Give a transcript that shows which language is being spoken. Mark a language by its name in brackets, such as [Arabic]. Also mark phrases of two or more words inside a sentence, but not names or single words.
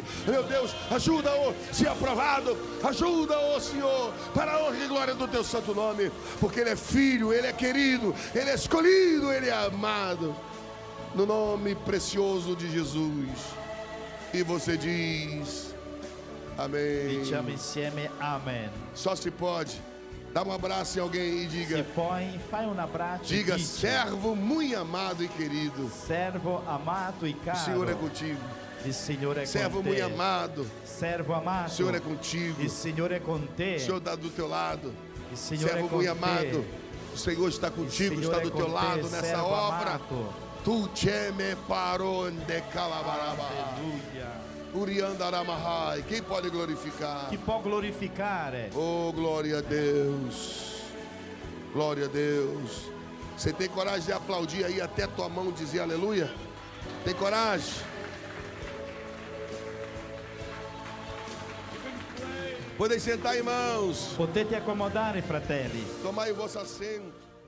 [Portuguese] Meu Deus, ajuda-o, se aprovado, ajuda-o, Senhor, para a honra e glória do teu santo nome, porque ele é filho, ele é querido, ele é escolhido, ele é amado, no nome precioso de Jesus. E você diz amém. [Italian] Diciamo insieme amen. [Portuguese] Só se pode. Dá um abraço em alguém e diga: Se [Italian] poi fai un abbraccio. e [Portuguese] diga, [Italian] dici, [Portuguese] servo muito amado e querido, [Italian] servo amato e [Portuguese] o [Italian] caro. [Portuguese] Senhor é contigo. [Italian] Il Signore è [Portuguese] Servo [Italian] con te. [Portuguese] muito amado, [Italian] Servo [Portuguese] o [Italian] amato. [Portuguese] Senhor é contigo. [Italian] Il Signore è con te. [Portuguese] O Senhor está do teu lado. [Italian] Il Signore [Portuguese] Servo [Italian] è con [Portuguese] muito [Italian] te. [Portuguese] amado, o Senhor está [Italian] Il [Portuguese] contigo, [Italian] Signore [Portuguese] está [Italian] è [Portuguese] do [Italian] con [Portuguese] teu [Italian] te, [Portuguese] lado nessa [Italian] servo [Portuguese] obra. [Italian] amato. Tu cheme paronde calabaraba. Alleluia. Uriandaramahai. [Portuguese] Quem pode glorificar? [Italian] Chi può glorificare? [Portuguese] Oh, glória a Deus. Glória a Deus. Você tem coragem de aplaudir aí até tua mão dizer aleluia? Tem coragem? Podem sentar, irmãos. [Italian] Potete accomodare, fratelli. [Portuguese] Tomai o vosso assento.